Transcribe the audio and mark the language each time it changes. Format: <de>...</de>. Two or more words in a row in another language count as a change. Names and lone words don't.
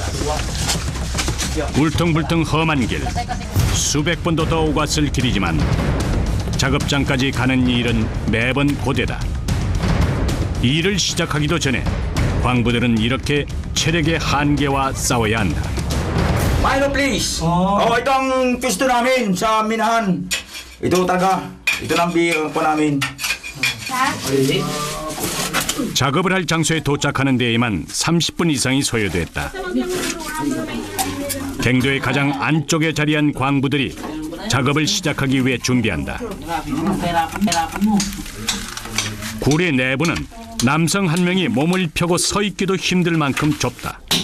<ko>울퉁불퉁 험한 길, 수백 번도 더 오갔을 길이지만 작업장까지 가는 일은 매번 고되다. 일을 시작하기도 전에 광부들은 이렇게 체력의 한계와 싸워야 한다.</ko> <en>Milo, please.</en> <tl>Ito ang pisto namin sa minahan. Ito talaga. Ito ang bihang po namin.</tl> <ko>작업을 할 장소에 도착하는 데에만 30분 이상이 소요됐다. 갱도의 가장 안쪽에 자리한 광부들이 작업을 시작하기 위해 준비한다. 굴의 내부는 남성 한 명이 몸을 펴고 서 있기도 힘들 만큼 좁다.</ko>